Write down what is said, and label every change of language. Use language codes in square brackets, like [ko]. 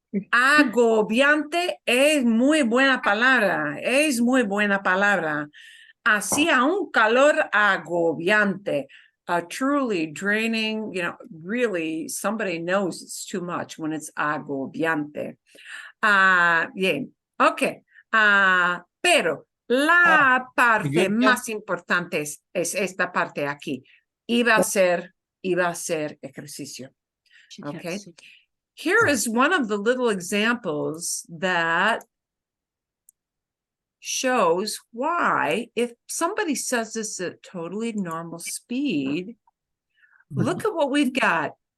[es] Agobiante es muy buena palabra. Es muy buena palabra. Hacía un calor agobiante. [en] Truly draining, really somebody knows it's too much when it's agobiante. [es] Bien, ok. Pero la parte Siguiente. más importante es esta parte aquí. Iba a ser ejercicio. Okay. [en] Here is one of the little examples that shows why, if somebody says this at totally normal speed, look at what we've got.